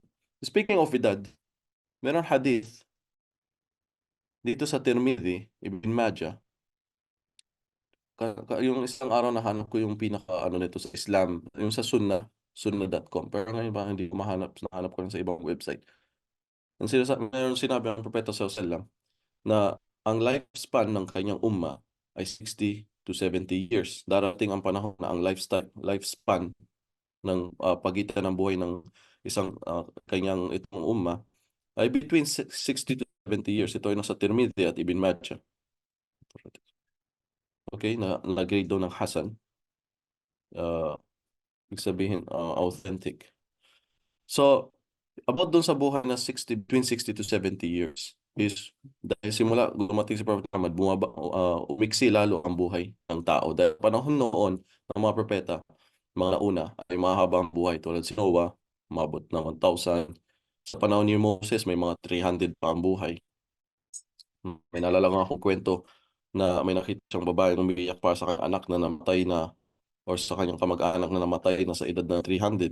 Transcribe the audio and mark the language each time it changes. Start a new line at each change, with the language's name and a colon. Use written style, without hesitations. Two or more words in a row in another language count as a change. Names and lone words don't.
English: Speaking of
Filipino: edad, meron hadith dito sa Tirmidhi, Ibn Majah. Yung isang araw nahanap ko yung pinaka ano nito sa Islam, yung sa sunnah.com. Pero ngayon ba hindi ko nahanap ko lang sa ibang website. Meron sinabi ang Propeta
Arabic: sallallahu alaihi wasallam
Filipino: na ang lifespan ng kanyang umma ay
English: 60 to 70 years.
Filipino: Darating ang panahon na ang lifespan ng pagitan ng buhay ng isang kanyang itong umma ay
English: between 60 to 70 years.
Filipino: Ito ay nasa Tirmidhi at Ibn Majah. Okay, na-grade daw ng Hasan. Ibig sabihin, authentic.
English: So, about
Filipino: dun sa buhay na
English: between 60 to 70 years is
Filipino: dahil simula dumating si Prophet Muhammad, umiksi lalo ang buhay ng tao. Dahil panahon noon ng mga propeta, mga nauna ay mahabang buhay tulad si Noah, umabot ng 1,000. Sa panahon ni Moses, may mga 300 pa ang buhay. May naalala nga akong kwento na may nakita siyang babae na umiiyak para sa kanyang anak na namatay na or sa kanyang kamag-anak na namatay na sa edad na 300.